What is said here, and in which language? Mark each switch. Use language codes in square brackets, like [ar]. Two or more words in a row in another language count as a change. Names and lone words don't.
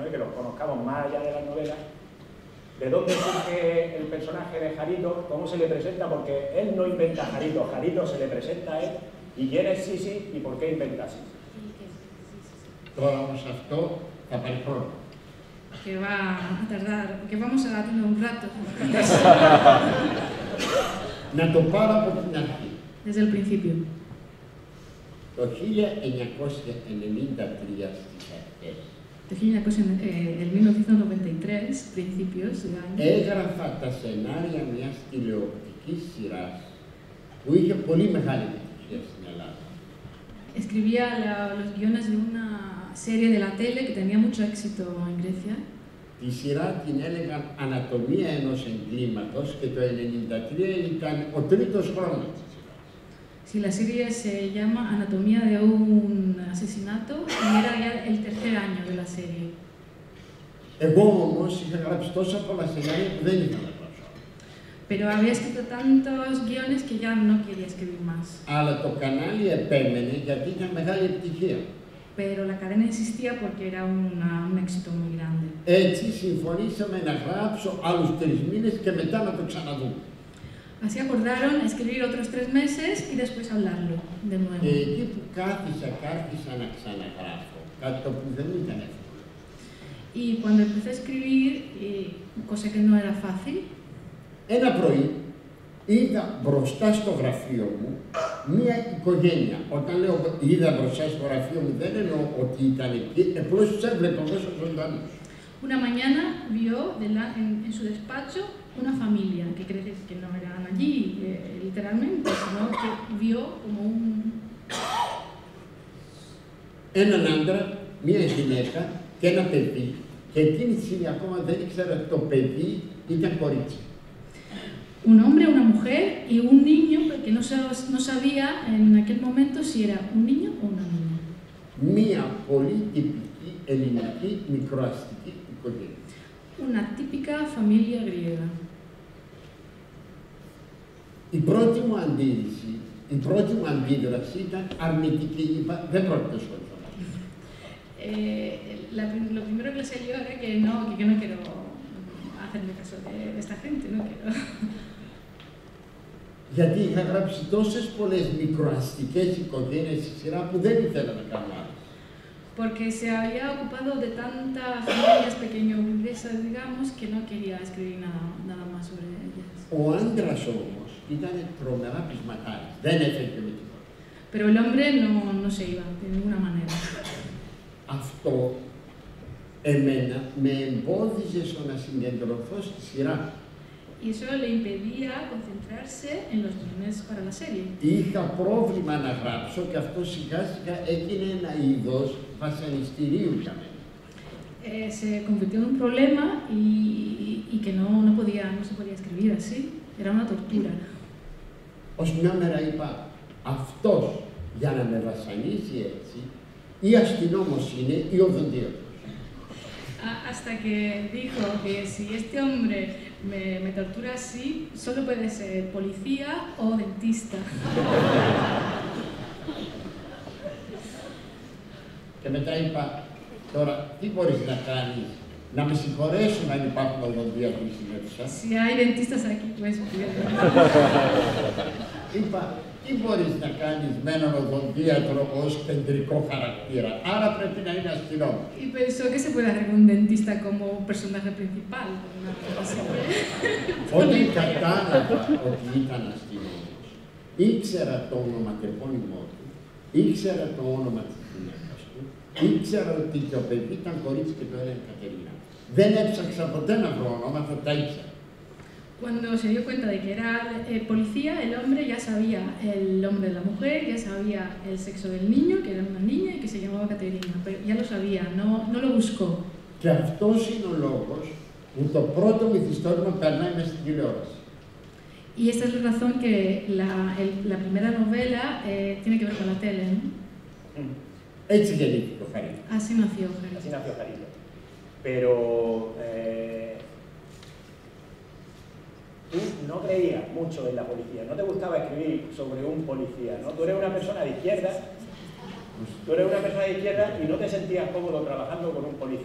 [es] Y que los conozcamos más allá de las novelas, de dónde surge el personaje de Jarito, cómo se le presenta, porque él no inventa a Jarito, Jarito se le presenta a él, y quién es Sisi y por qué inventa a Sisi. [el] Τώρα όμως αυτό θα πάρει χρόνο. [es] Que va a tardar, que vamos a darle un rato. [el] Να το πάρω από την αρχή. [es] Desde el principio. [el] Το 1993 στις αρχές. Το 1993, [es] principios del año. [el] Έγραφα τα σενάρια μιας τηλεοπτικής σειράς που είχε πολύ μεγάλη επιτυχία στην Ελλάδα. [es] Escribía los guiones de una serie de la tele que tenía mucho éxito en Grecia. [el] Τη σειρά την έλεγαν Ανατομία ενός εγκλήματος και το 1993 ήταν ο τρίτος χρόνος. [es] Si la serie se llama Anatomía de un asesinato y era ya el tercer año de la serie. [el] Εγώ όμως είχα γράψει τόσα πολλά σενάρια που δεν ήθελα να γράψω. [es] Pero había escrito tantos guiones que ya no quería escribir más. [el] Αλλά το κανάλι επέμενε γιατί ήταν μεγάλη επιτυχία. [es] Pero la cadena insistía porque era un éxito muy grande. [el] Έτσι συμφωνήσαμε να γράψω άλλους 3 μήνες και μετά να το ξαναδούμε. [es] Así acordaron escribir otros 3 meses y después hablarlo de nuevo. [el] Και εκεί που κάθισα να ξαναγράφω, κάτι το που δεν ήταν εύκολο. [es] Y cuando empecé a escribir, cosa que no era fácil, [el] ένα πρωί είδα μπροστά στο γραφείο μου μία οικογένεια. Όταν λέω είδα μπροστά στο γραφείο μου, δεν εννοώ ότι ήταν εκεί, απλώς τους έβλεπα μέσα ζωντανούς. [es] Una mañana vio en su despacho una familia, que cree que no eran allí literalmente, sino que vio como un... [el] Έναν άντρα, μία γυναίκα και ένα παιδί, και εκείνη τη στιγμή ακόμα δεν ήξερα ότι το παιδί ήταν κορίτσι. [es] Un hombre, una mujer y un niño que no sabía en aquel momento si era un niño o una niña. [el] Μία πολύ τυπική ελληνική μικροαστική οικογένεια. [es] Una típica familia griega. [el] Η πρώτη μου αντίδραση, η πρώτη μου αντίδραση ήταν αρνητική. Είπα, δεν πρόκειται να ασχοληθώ. [es] Lo primero que le salió era que no quiero hacerme caso de esta gente, no quiero. [el] Γιατί είχα γράψει τόσες πολλές μικροαστικές οικογένειες στη σειρά που δεν ήθελα να κάνω άλλες. [es] porque se había ocupado de tantas familias pequeño-burguesas, digamos, que no quería escribir nada más sobre ellas. [el] Ο άντρας όμως ήταν τρομερά πεισματάρης, δεν έφερε με τίποτα. [es] Pero el hombre no se iba, de ninguna manera. [el] Αυτό εμένα με εμπόδιζε στο να συγκεντρωθώ στη σειρά. [es] Y eso le impedía concentrarse en los guiones para la serie. [el] Είχα πρόβλημα να γράψω και αυτό σιγά σιγά έγινε ένα είδος βασανιστηρίου για μένα. [es] Se convirtió en un problema y que no se podía escribir así. Era una tortura. [el] Ως μια μέρα είπα, αυτός για να με βασανίσει έτσι, ή αστυνόμος είναι ή οδοντίατρος. [es] Hasta que dijo que si este hombre me tortura así, solo puede ser policía o dentista. [el] Και μετά είπα, τώρα τι μπορείς να κάνεις, να με συγχωρέσουν αν υπάρχουν οδοντίατροι στην αίθουσα. [es] Si hay dentistas aquí, pues bien. [el] Είπα, τι μπορείς να κάνεις με έναν οδοντίατρο ως κεντρικό χαρακτήρα, άρα πρέπει να είναι αστυνόμος. [es] Y pensó que se puede hacer un dentista como personaje principal. [el] Όταν κατάλαβα ότι ήταν αστυνόμος, ήξερα το ονοματεπώνυμό του, ήξερα το όνομα της γυναίκας του, ήξερα ότι το παιδί ήταν κορίτσι και το έλεγε Κατερίνα. Δεν έψαξα ποτέ να βρω ονόματα, τα ήξερα. [es] Cuando se dio cuenta de que era policía, el hombre ya sabía el nombre de la mujer, ya sabía el sexo del niño, que era una niña y que se llamaba Caterina, pero ya lo sabía, no lo buscó. [el] Και αυτός είναι ο λόγος που το πρώτο μυθιστόρημα περνάει μες στην τηλεόραση. [es] Y esta es la razón que la primera novela tiene que ver con la tele, ¿no? [el] Έτσι γεννήθηκε ο Χαρίτος. [es] Así nació Jarito. Así nació Jarito. Pero tú no creías mucho en la policía, no te gustaba escribir sobre un policía, ¿no? Tú eres una persona de izquierda, y no te sentías cómodo trabajando con un policía.